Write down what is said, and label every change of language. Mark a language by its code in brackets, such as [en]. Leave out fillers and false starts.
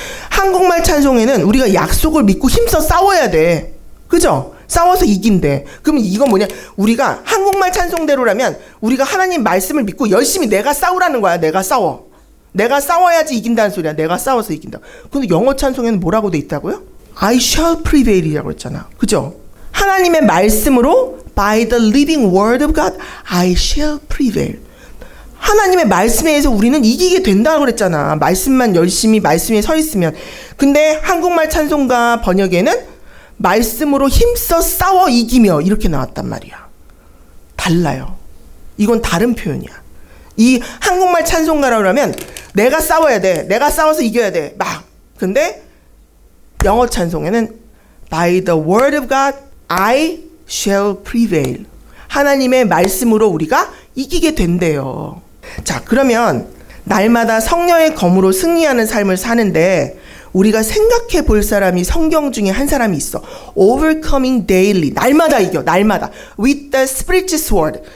[ko] 한국말 찬송에는 우리가 약속을 믿고 힘써 싸워야 돼. 그죠? 싸워서 이긴대. 그럼 이건 뭐냐? 우리가 한국말 찬송대로라면 우리가 하나님 말씀을 믿고 열심히 내가 싸우라는 거야. 내가 싸워. 내가 싸워야지 이긴다는 소리야. 내가 싸워서 이긴다. 근데 영어 찬송에는 뭐라고 돼 있다고요? [en] I shall prevail이라고 [ko] 했잖아. 그죠? 하나님의 말씀으로 [en] by the living word of God I shall prevail. [ko] 하나님의 말씀에 의해서 우리는 이기게 된다고 그랬잖아. 말씀만 열심히 말씀에 서 있으면. 근데 한국말 찬송가 번역에는 말씀으로 힘써 싸워 이기며 이렇게 나왔단 말이야. 달라요. 이건 다른 표현이야. 이 한국말 찬송가라고 하면 내가 싸워야 돼. 내가 싸워서 이겨야 돼. 막. 근데 영어 찬송에는 [en] by the word of God I shall prevail. [ko] 하나님의 말씀으로 우리가 이기게 된대요. 자, 그러면 날마다 성령의 검으로 승리하는 삶을 사는데 우리가 생각해 볼 사람이 성경 중에 한 사람이 있어. [en] Overcoming daily. [ko] 날마다 이겨. 날마다. [en] With the spiritual sword.